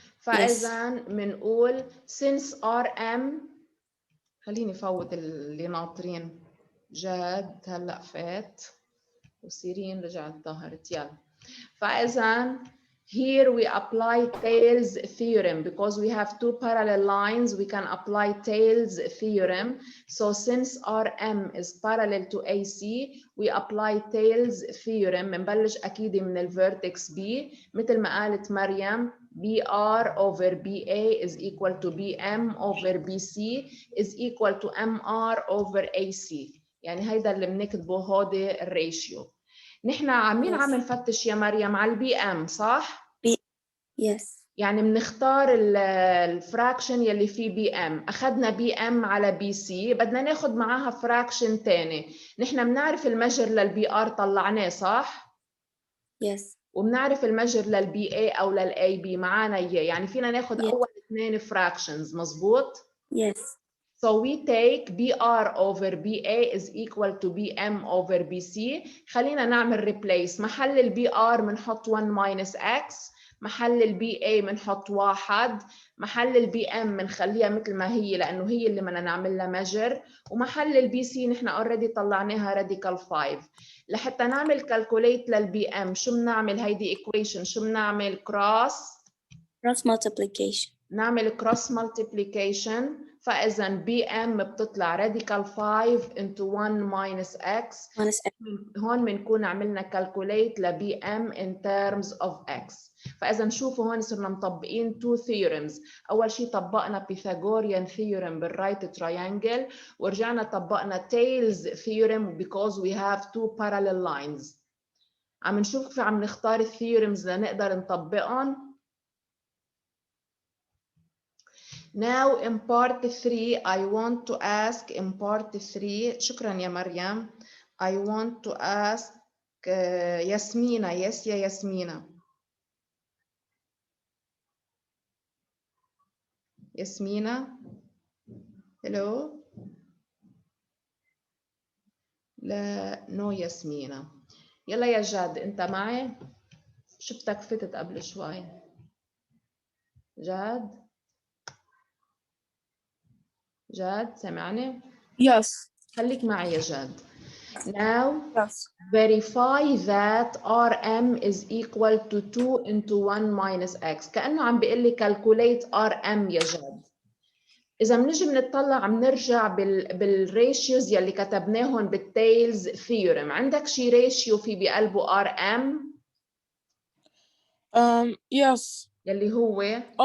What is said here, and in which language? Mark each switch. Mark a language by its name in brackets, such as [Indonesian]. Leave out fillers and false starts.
[Arabic] فإذا بنقول since RM، خليني فوت اللي ناطرين. جاد هلا فات وسيرين رجعت ظهرت. يلا. [English] فإذا here we apply Thales theorem because we have two parallel lines. We can apply Thales theorem. So since RM is parallel to AC, we apply Thales theorem. [Arabic] بنبلش أكيد من ال vertex B مثل ما قالت مريم. [English] BR over BA is equal to BM over BC is equal to MR over AC. [Arabic] يعني هيدا اللي بنكتبه هودي الريشيو. نحن عم نفتش يا مريم على البي ام صح؟ [English] Yes. [Arabic] يعني بنختار الفراكشن يلي فيه بي ام. اخذنا بي ام على بي سي، بدنا ناخذ معاها فراكشن ثاني. نحن بنعرف المجر للبي ار طلعناه صح؟ [English] Yes. [Arabic] وبنعرف المجر للبي اي او للاي بي معانا اياه، يعني فينا ناخذ اول اثنين فراكشنز. مزبوط؟ [English] Yes. So we take BR over BA is equal to BM over BC. [Arabic] خلينا نعمل replace. محل ال BR بنحط 1 minus X. محل ال BA بنحط 1. محل ال BM بنخليها مثل ما هي لأنه هي اللي بدنا نعمل لها measure. ومحل ال BC نحن already طلعناها radical 5. لحتى نعمل calculate لل BM شو بنعمل هيدي equation؟ شو بنعمل cross [English] multiplication. نعمل cross multiplication. فإذا BM بتطلع radical 5 into 1 minus X. [Arabic] هون بنكون عملنا calculate ل BM in terms of X. فإذا شوفوا هون صرنا مطبقين two theorems. أول شيء طبقنا [English] Pythagorean theorem بالرايت triangle ورجعنا طبقنا Thales theorem because we have two parallel lines. [Arabic] عم نشوف كيف عم نختار الثيورمز لنقدر نطبقهم. [English] Now in part 3 I want to ask in part 3 [Arabic] شكرا يا مريم. [English] I want to ask ياسمينة. [Arabic] يس يا ياسمينة. [English] ياسمينة. hello. [Arabic] لا نو ياسمينة. يلا يا جاد انت معي؟ شفتك فتت قبل شوي. جاد جاد سمعني؟ [English] Yes. [Arabic] خليك معي يا جاد. Now [English] Yes. verify that RM is equal to 2 into 1 minus X. [Arabic] كأنه عم بيقول لي calculate RM يا جاد. إذا بنجي بنطلع عم نرجع بالريشيوز يلي كتبناهم بالتيلز ثيورم. عندك شي ريشيو في بقلبه RM؟ [English] Yes. [Arabic] يلي هو